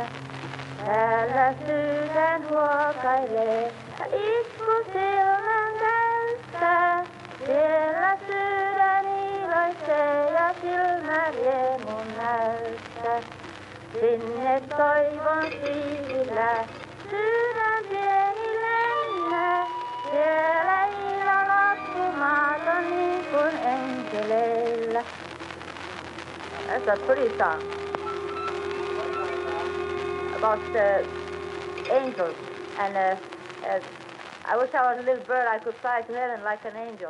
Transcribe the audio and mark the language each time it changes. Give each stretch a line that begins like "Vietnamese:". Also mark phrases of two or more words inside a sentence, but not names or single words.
Finnish: Täällä sydän huokailee ja itku silmän täyttää, siellä sydän iloitsee ja silmä riemun näyttää. Sinne toivon siivillä sydän pieni lennä, siellä ilo loppumaton niin kuin enkeleillä.
English: That's a pretty song about angels, and I wish I was a little bird. I could fly to heaven like an angel.